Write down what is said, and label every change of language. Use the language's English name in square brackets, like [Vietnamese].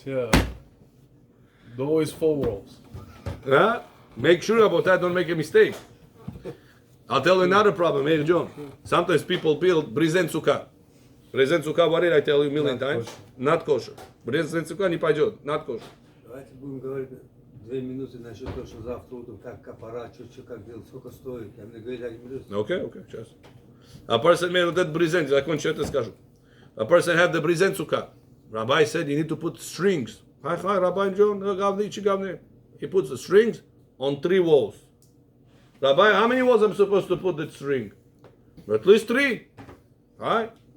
[English] Yeah. Always 4 walls. Huh? Make sure about that. Don't make a mistake. I'll tell you another problem, Meir John. Sometimes people build brezent sukkah. Brezent sukkah, what did I tell you a million times? Not kosher. Brezent sukkah [Russian] не пойдет. [English] Not kosher. [Russian] Давайте будем говорить 2 минуты насчет того, что завтра утром как капара, что как делать, сколько стоит. Я мне говорили 1 минут. [English] Okay, [Russian] сейчас. [English] A person made that brezent, [Russian] закончу это скажу. [English] A person had the brezent sukkah. Rabbi said you need to put strings. Hi, Rabbi John, he puts the strings on 3 walls. Rabbi, how many walls I'm supposed to put that string? At least 3. Right?